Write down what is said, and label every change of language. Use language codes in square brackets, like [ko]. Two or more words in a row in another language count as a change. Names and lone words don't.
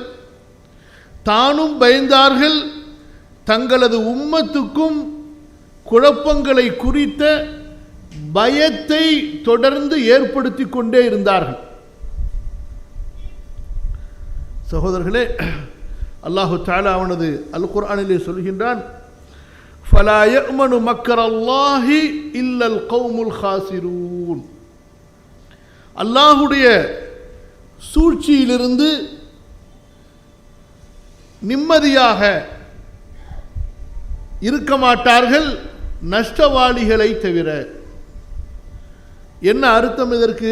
[ta] தானும் பயந்தார்கள், தங்களது உம்மத்துக்கும் குழப்பங்களை குறித்த பயத்தை தொடர்ந்து ஏற்படுத்தி கொண்டே இருந்தார்கள். சகோதரர்களே, [ar] الله تعالى [ta] அவனது அல் குர்ஆனிலே சொல்கின்றான், [ar] فَلَا يَأْمَنُ مَكْرَ اللَّهِ إِلَّا الْقَوْمُ الْخَاسِرُونَ. [ta] அல்லாஹுடைய சூழ்ச்சியிலிருந்து நிம்மதியாக இருக்க மாட்டார்கள் நஷ்டவாளிகளை தவிர. என்ன அர்த்தம் இதற்கு?